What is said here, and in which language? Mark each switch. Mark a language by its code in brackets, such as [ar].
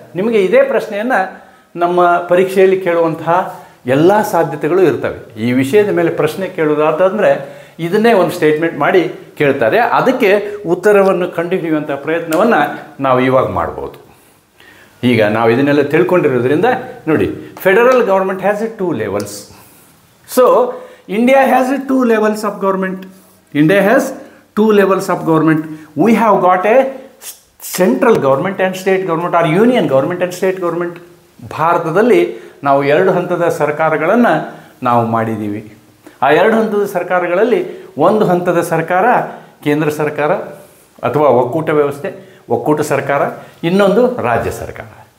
[kn] ನಿಮಗೆ ಇದೇ ಪ್ರಶ್ನೆಯನ್ನು ನಮ್ಮ ಪರೀಕ್ಷೆಯಲ್ಲಿ ಕೇಳುವಂತಹ ಎಲ್ಲ ಸಾಧ್ಯತೆಗಳು ಇರ್ತವೆ. ಈ ವಿಷಯದ ಮೇಲೆ ಪ್ರಶ್ನೆ ಕೇಳೋದಾತಂದರೆ ಇದನ್ನೇ ಒಂದು ಸ್ಟೇಟ್ಮೆಂಟ್ ಮಾಡಿ ಕೇಳ್ತಾರೆ. ಅದಕ್ಕೆ ಉತ್ತರವನ್ನು ಕಂಡುಹಿಡಿಯುವಂಥ ಪ್ರಯತ್ನವನ್ನು ನಾವು ಇವಾಗ ಮಾಡ್ಬೋದು. ಈಗ ನಾವು ಇದನ್ನೆಲ್ಲ ತಿಳ್ಕೊಂಡಿರೋದ್ರಿಂದ ನೋಡಿ, [en] Federal government has a 2 levels. So India has 2 levels of government. India has 2 levels of government. We have got a central government and state government, or union government and state government. [kn] ಭಾರತದಲ್ಲಿ ನಾವು 2 ಹಂತದ ಸರ್ಕಾರಗಳನ್ನು ನಾವು ಮಾಡಿದ್ದೀವಿ. ಆ 2 ಹಂತದ ಸರ್ಕಾರಗಳಲ್ಲಿ ಒಂದು ಹಂತದ ಸರ್ಕಾರ ಕೇಂದ್ರ ಸರ್ಕಾರ ಅಥವಾ ಒಕ್ಕೂಟ ವ್ಯವಸ್ಥೆ, ಒಕ್ಕೂಟ ಸರ್ಕಾರ, ಇನ್ನೊಂದು ರಾಜ್ಯ ಸರ್ಕಾರ.